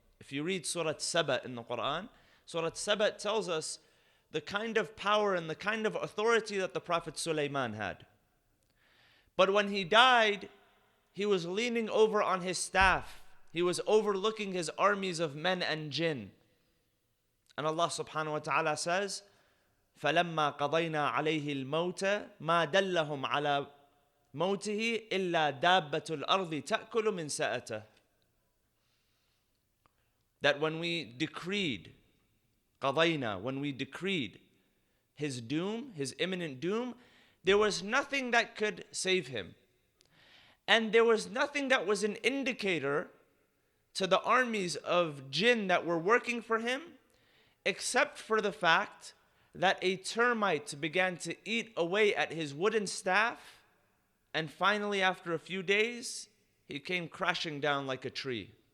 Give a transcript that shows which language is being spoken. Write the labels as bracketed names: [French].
[English] If you read Surah Saba in the Quran, Surah Saba tells us the kind of power and the kind of authority that the Prophet Sulaiman had. But when he died, he was leaning over on his staff. He was overlooking his armies of men and jinn. And Allah subhanahu wa ta'ala says, [Arabic] فَلَمَّا قَضَيْنَا عَلَيْهِ الْمَوْتَ مَا دَلَّهُمْ عَلَى مَوْتِهِ إِلَّا دَابَّةُ الْأَرْضِ تَأْكُلُ مِنْ سَأَتَهُ. [English] That when we decreed, قَضَيْنَا, when we decreed his doom, his imminent doom, there was nothing that could save him. And there was nothing that was an indicator to the armies of jinn that were working for him, except for the fact that a termite began to eat away at his wooden staff, and finally after a few days, he came crashing down like a tree.